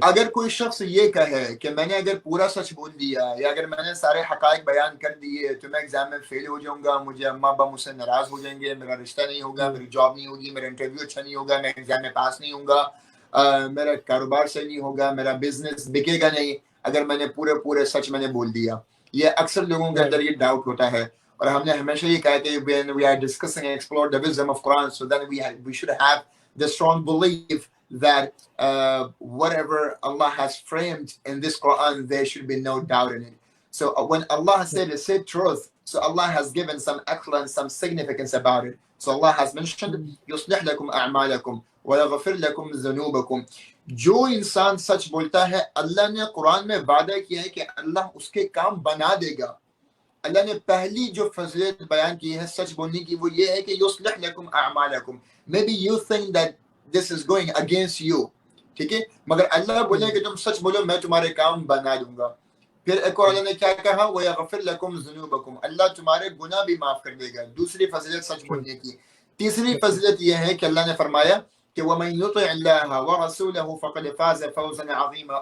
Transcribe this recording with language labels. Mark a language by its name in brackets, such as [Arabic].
[Urdu] اگر کوئی شخص یہ کہے کہ میں نے اگر پورا سچ بول دیا یا اگر میں نے سارے حقائق بیان کر دیے تو میں ایگزام میں فیل ہو جاؤں گا، مجھے اماں ابا مجھ سے ناراض ہو جائیں گے، میرا رشتہ نہیں ہوگا، میری جاب نہیں ہوگی، میرا انٹرویو اچھا نہیں ہوگا، میں ایگزام میں پاس نہیں ہوں گا، میرا کاروبار صحیح نہیں ہوگا، میرا بزنس بکے گا نہیں اگر میں نے پورے سچ میں نے بول دیا. یہ اکثر لوگوں کے اندر یہ ڈاؤٹ ہوتا ہے، اور ہم نے ہمیشہ یہ کہا کہ [English] when we are discussing and explore the wisdom of Quran, so then we should have the strong belief that whatever Allah has framed in this Quran, there should be no doubt in it. So when Allah said truth, so Allah has given some excellence, some significance about it. So Allah has mentioned [Arabic] يُصْلِحْ لَكُمْ أَعْمَالَكُمْ وَيَغْفِرْ لَكُمْ ذُنُوبَكُمْ. [Urdu] جو انسان سچ بولتا ہے اللہ نے قرآن میں وعدہ کیا ہے کہ اللہ اس کے کام بنا دے گا. اللہ نے پہلی جو فضیلت بیان کی ہے سچ بولنے کی وہ یہ ہے کہ [Arabic] یصلح لکم اعمالکم. [English] Maybe you think that this is going against you. [Urdu] ٹھیک ہے، مگر اللہ بولے کہ تم سچ بولو میں تمہارے کام بنا دوں گا. پھر ایک اور اللہ نے کیا کہا، [Arabic] وَيَغْفِرْ لَكُمْ ذُنُوبَكُمْ، [Urdu] اللہ تمہارے گناہ بھی معاف کر دے گا. دوسری فضیلت سچ بولنے کی. تیسری فضیلت یہ ہے کہ اللہ نے فرمایا کہ [Arabic] وَمَن يُطِعِ اللَّهَ وَرَسُولَهُ فَقَدْ فَازَ فَوْزًا عَظِيمًا.